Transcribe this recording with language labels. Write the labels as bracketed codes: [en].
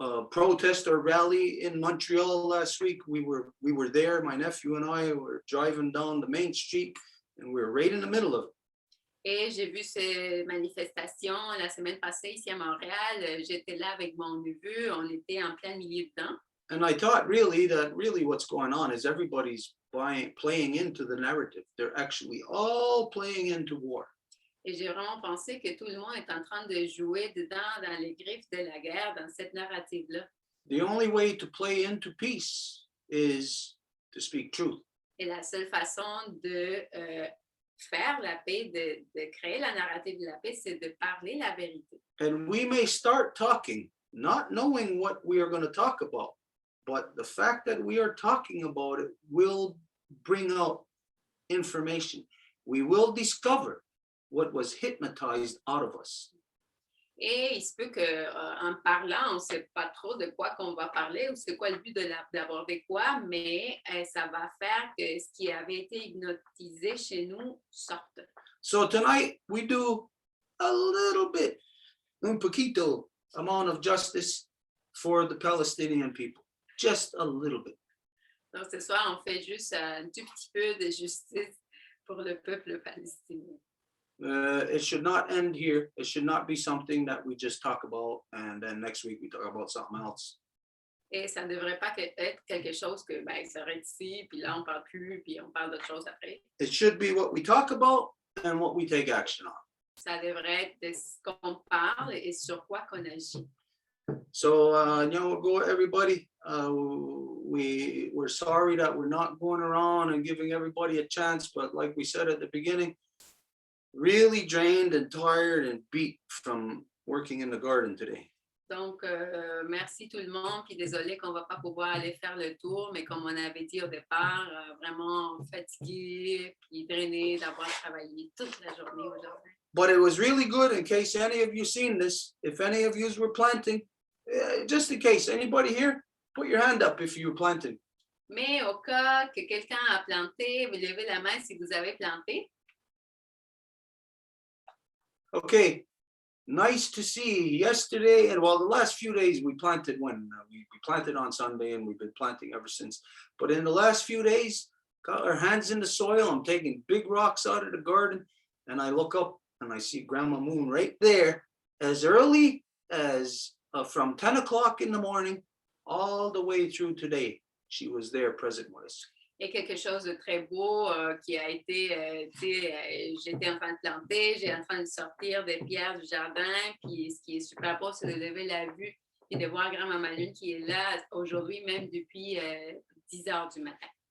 [en] protest or rally in Montreal last week. We were there. My nephew and I were driving down the main street, and we were right in the middle of it. [fr] Et j'ai vu ces manifestations la semaine passée ici à Montréal. J'étais là avec mon neveu. On était en plein milieu dedans. [en] And I thought really what's going on is everybody's playing into the narrative. They're actually all playing into war. [fr] Et j'ai vraiment pensé que tout le monde est en train de jouer dedans, dans les griffes de la guerre, dans cette narrative-là. [en] The only way to play into peace is to speak truth. [fr] Et la seule façon de faire la paix, de créer la narrative de la paix, c'est de parler la vérité. [en] And we may start talking, not knowing what we are going to talk about, but the fact that we are talking about it will bring out information. We will discover what was hypnotized out of us. [fr] Et il se peut qu'en parlant, on ne sait pas trop de quoi qu'on va parler ou c'est quoi le but d'aborder quoi, mais ça va faire que ce qui avait été hypnotisé chez nous sorte. [en] So tonight we do a little bit, [es] un poquito [en] amount of justice for the Palestinian people. Just a little bit. [fr] Donc ce soir, on fait juste un tout petit peu de justice pour le peuple palestinien. [en] It should not end here. It should not be something that we just talk about and then next week we talk about something else. [fr] Et ça ne devrait pas être quelque chose que ça arrête ici, puis là on parle plus, puis on parle d'autre chose après. [en] It should be what we talk about and what we take action on. [fr] Ça devrait être de ce qu'on parle et sur quoi qu'on agit. [en] So, go everybody. We're sorry that we're not going around and giving everybody a chance, but like we said at the beginning, really drained and tired and beat from working in the garden today. [fr] Donc, merci tout le monde, puis désolé qu'on ne va pas pouvoir aller faire le tour, mais comme on avait dit au départ, vraiment fatigué, puis drainé d'avoir travaillé toute la journée aujourd'hui. [en] But it was really good in case any of you seen this, if any of you were planting, just in case, anybody here, put your hand up if you were planting. [fr] Mais au cas que quelqu'un a planté, vous levez la main si vous avez planté. [en] Okay, nice to see yesterday, and well, the last few days we planted when we planted on Sunday and we've been planting ever since. But in the last few days, got our hands in the soil. I'm taking big rocks out of the garden and I look up and I see Grandma Moon right there as early as from 10 o'clock in the morning all the way through today. She was there present with us. [fr] Et quelque chose de très beau qui a été, j'étais en train de planter, j'ai en train de sortir des pierres du jardin, puis ce qui est super beau, c'est de lever la vue et de voir Grand-Maman Lune qui est là aujourd'hui, même depuis 10 heures du matin.